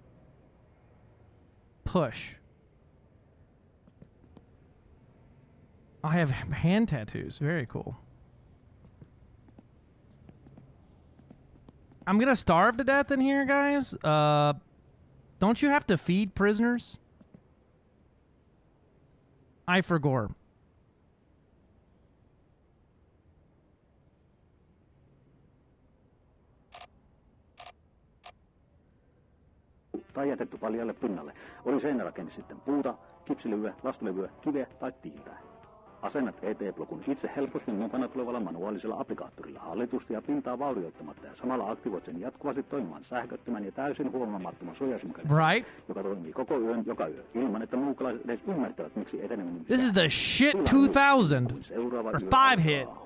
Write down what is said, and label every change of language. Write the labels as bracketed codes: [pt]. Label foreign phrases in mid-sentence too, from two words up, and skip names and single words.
[en] Push. I have hand tattoos. Very cool. I'm gonna starve to death in here, guys. Don't you have to feed prisoners? I forgot. [fi] Tai jätetty paljalle pinnalle. Oli seinärakenne sitten puuta, kipsilevyä, lastulevyä, kiveä tai tiiltä. Asennat ET-blokun itse helposti mukana tulevalla manuaalisella applikaattorilla hallitusti ja pintaa vaurioittamatta ja samalla aktivoit sen jatkuvasti toimimaan sähköttömän ja täysin huomaamattoman suojausmekanismin, joka toimii koko yön joka yö, ilman että muukalaiset edes ymmärtävät miksi eteneminen. [en] This is the shit 2000 or 5 hit.